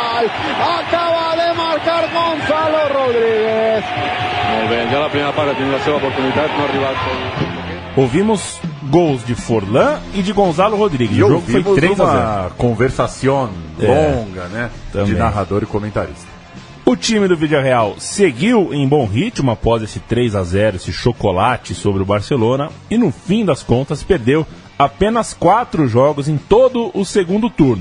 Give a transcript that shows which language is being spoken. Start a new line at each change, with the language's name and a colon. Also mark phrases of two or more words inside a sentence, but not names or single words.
Catalan: acaba de marcar Gonzalo Rodríguez. Molt bé, ja la primera part ha tingut la seva oportunitat, no ha arribat.
Portuguese: Ouvimos gols de Forlan e de Gonzalo Rodrigues. E o jogo foi 3-0. uma conversação longa, né? Também. De narrador e comentarista. O time do Villarreal seguiu em bom ritmo após esse 3-0, esse chocolate sobre o Barcelona, e no fim das contas perdeu apenas 4 jogos em todo o segundo turno.